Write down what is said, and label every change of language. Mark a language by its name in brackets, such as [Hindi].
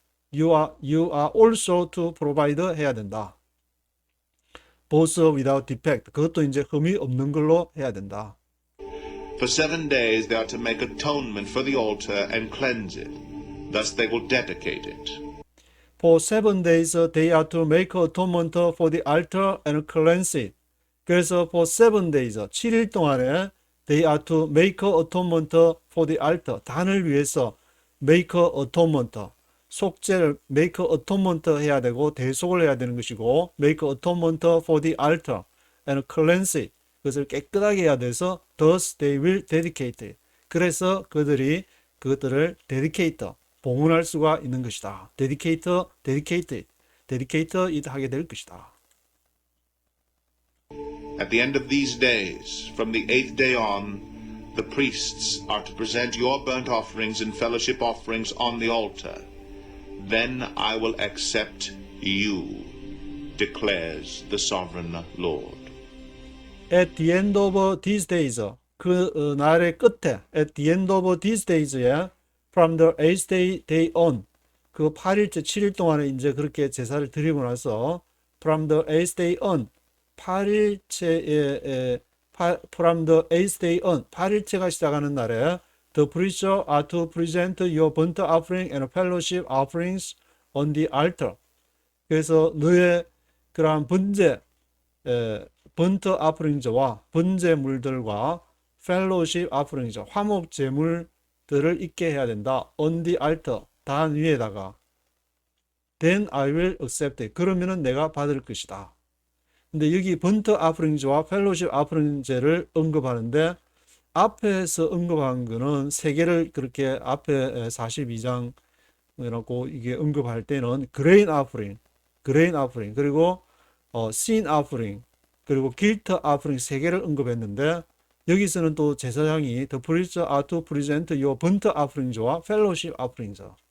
[English] You are also to provide [Korean] 해야 된다. [English] Both without defect. [Korean] 그것도 이제 흠이 없는 걸로 해야 된다. [English] For 7 days they are to make atonement for the altar and cleanse it. Thus they will dedicate it. For 7 days they are to make atonement for the altar and cleanse it. [Korean] 그래서 [English] for 7 days, [Korean] 7일 동안에 [English] they are to make atonement for the altar. [Korean] 단을 위해서 [English] make atonement. [Korean] 속죄를 [English] make atonement [Korean] 해야 되고 대속을 해야 되는 것이고 [English] make atonement for the altar and cleanse it. [Korean] 그것을 깨끗하게 해야 돼서 [English] thus they will dedicate it. [Korean] 그래서 그들이 그것들을 [English] dedicate, [Korean] 봉헌할 수가 있는 것이다. [English] dedicate it. dedicate it [Korean] 하게 될 것이다. [English] At the end of these days, from the 8th day on, the priests are to present your burnt offerings and fellowship offerings on the altar. Then I will accept you, declares the sovereign Lord. At the end of these days, [Korean] 그 날의 끝에, [English] at the end of these days에 from the 8th day on, [Korean] 그 8일째, 7일 동안에 이제 그렇게 제사를 드리고 나서 [English] from the 8th day on, [Korean] 8일째에 [English] from the 8th day on, [Korean] 8일째가 시작하는 날에 [English] the priests are to present your burnt offering and fellowship offerings on the altar. [Korean] 그래서 너의 그러한 번제, 번트 아프링즈와 번제물들과 펠로십 아프링즈, 화목 제물들을 있게 해야 된다. [English] on the altar, [Korean] 단 위에다가. [English] then I will accept it. [Korean] 그러면은 내가 받을 것이다. 근데 여기 번트 아프링즈와 펠로십 아프링즈를 언급하는데 앞에서 언급한 거는 세 개를 그렇게 앞에 42장이라고 이게 언급할 때는 그레인 아프링, 그리고 sin 아프링, 그리고 guilt 아프링 세 개를 언급했는데 여기서는 또 제사장이 [English] the priests are to present your burnt offerings [Korean] 와 [English] fellowship offerings.